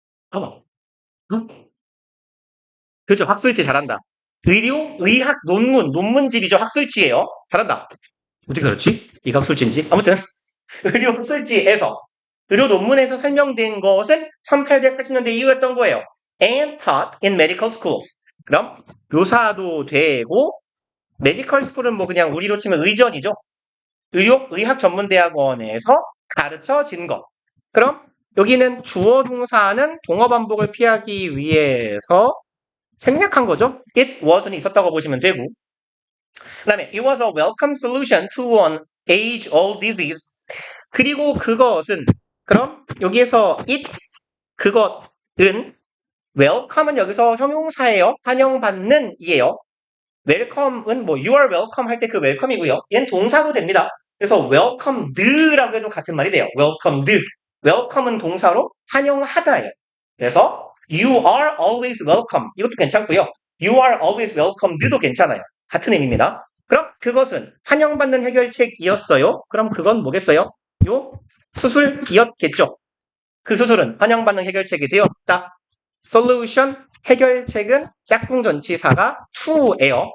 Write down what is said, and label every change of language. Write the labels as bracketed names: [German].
[Korean] 봐봐. 응? 그죠? 학술지 잘한다. 의료, 의학 논문집이죠. 학술지예요. 잘한다. 어떻게 그렇지? 이가 학술지인지? 아무튼 의료 학술지에서 의료 논문에서 설명된 것은 1880년대 이후였던 거예요. [English] And taught in medical schools. [Korean] 그럼 교사도 되고 메디컬 스쿨은 뭐 그냥 우리로 치면 의전이죠. 의학 전문 대학원에서 가르쳐진 것. 그럼 여기는 주어 동사는 동어 반복을 피하기 위해서 생략한 거죠. [English] It wasn't [Korean] 있었다고 보시면 되고. [English] 그다음에 it was a welcome solution to an age-old disease. [Korean] 그리고 그것은 그럼 여기에서 it 그것은 welcome은 여기서 형용사예요. 환영받는 이에요. welcome은 뭐 [English] you are welcome [Korean] 할 때 그 welcome이고요. 얘는 동사도 됩니다. 그래서 welcomed라고 해도 같은 말이 돼요. [English] welcomed. [Korean] welcome은 동사로 환영하다예요. 그래서 [English] you are always welcome [Korean] 이것도 괜찮고요. [English] you are always welcomed도 [Korean] 괜찮아요. 같은 의미입니다. 그럼 그것은 환영받는 해결책이었어요. 그럼 그건 뭐겠어요? 요 수술이었겠죠. 그 수술은 환영받는 해결책이 되었다. solution 해결책은 짝꿍 전치사가 to예요.